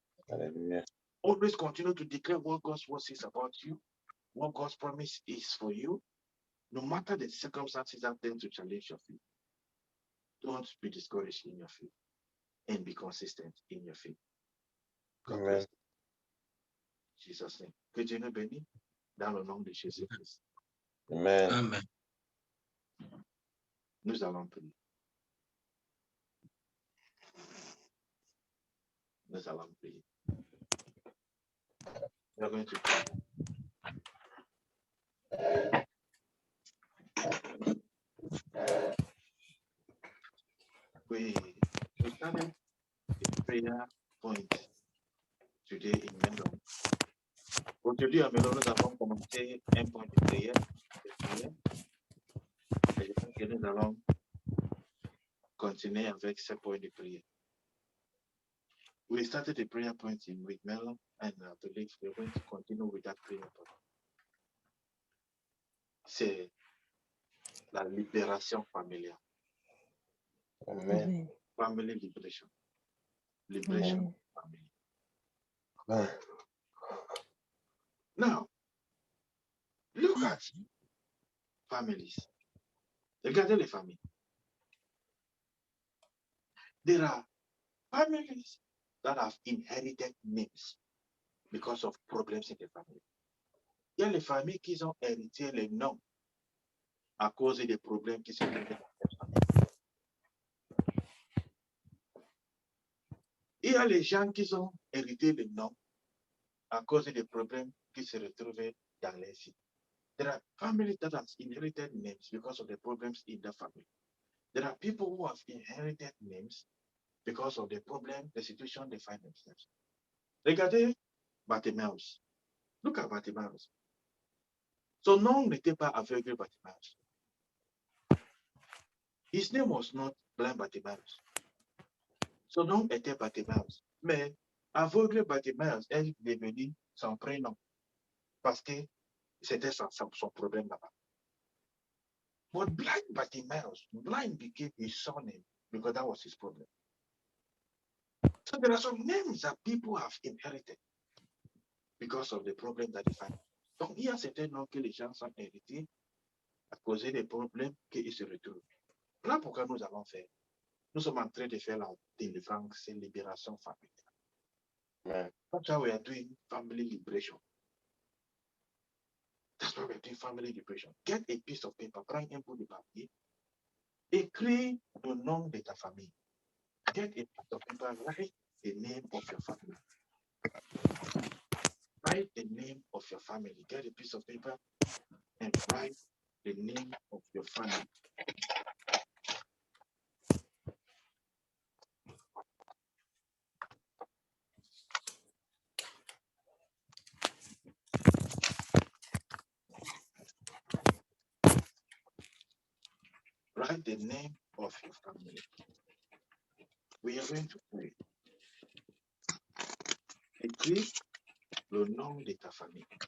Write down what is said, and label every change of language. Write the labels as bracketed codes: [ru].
[fr] Alléluia. [en] Always continue to declare what God's word says about you, what God's promise is for you, no matter the circumstances that tend to challenge your faith. Don't be discouraged in your faith and be consistent in your faith. God bless you. Jesus' name. [fr] Que Dieu nous bénisse dans le nom de Jésus-Christ. Amen. Amen. Nous allons prier. Nous allons prier. [en] We are going to pray. We started a prayer point today in Melon. [fr] Aujourd'hui, à Melon, nous avons commencé un point de prière. Et je pense que nous allons continuer avec ce point de prière. [en] We started a prayer point with Melon, and I believe we're going to continue with that prayer point. [fr] C'est la libération familiale. Amen. [en] Family liberation. Liberation family. Amen. Now, look at families. [fr] Regardez les familles. [en] There are families that have inherited names because of problems in the family. [fr] Il y a les familles qui ont hérité les noms à cause des problèmes qui se trouvent dans cette famille. Il y a les gens qui ont hérité le nom à cause des problèmes qui se retrouvaient dans les vies. [en] There are families that have inherited names because of the problems in the family. There are people who have inherited names because of the problem, the situation they find themselves. [fr] Regardez Bartimaeus. [en] Look at Bartimaeus. [fr] Son nom n'était pas aveugle Bartimaeus. [en] His name was not blind Bartimaeus. [fr] Son nom était Bartimaeus. Mais aveugle Bartimaeus est devenu son prénom parce que c'était son problème là-bas. [en] But blind Bartimaeus, blind became his surname because that was his problem. So there are some names that people have inherited because of the problem that they find. [fr] Donc, il y a certains noms que les gens ont hérités à cause des problèmes qu'ils se retrouvent. Voilà pourquoi nous allons faire. Nous sommes en train de faire la délivrance et libération familiale. Amen. [en] That's why we are doing family liberation. That's why we are doing family liberation. Get a piece of paper, [fr] prends un bout de papier, écris le nom de ta famille. [en] Get a piece of paper, write the name of your family. Write the name of your family. Get a piece of paper and write the name of your family. Write the name of your family. We are going to pray. [fr] Écris le nom de ta famille.